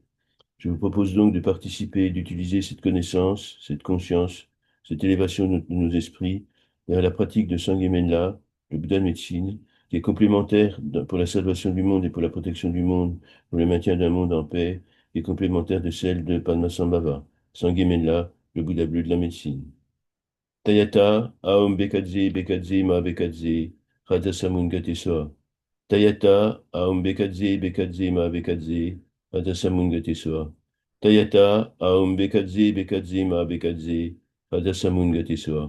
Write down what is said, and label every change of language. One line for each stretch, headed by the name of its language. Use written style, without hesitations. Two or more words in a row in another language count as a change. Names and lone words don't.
French: Je vous propose donc de participer et d'utiliser cette connaissance, cette conscience, cette élévation de nos esprits vers la pratique de Sanghya, le Bouddha de médecine, qui est complémentaire pour la salvation du monde et pour la protection du monde, pour le maintien d'un monde en paix, qui est complémentaire de celle de Padmasambhava, Sanghya, le Bouddha bleu de la médecine.
Sanskrit: तद्यथा ॐ भैषज्ये भैषज्ये महा भैषज्ये राज समुद्गते स्वाहा. तद्यथा ॐ भैषज्ये भैषज्ये महा भैषज्ये राज समुद्गते स्वाहा. तद्यथा ॐ भैषज्ये भैषज्ये महा भैषज्ये राज समुद्गते स्वाहा.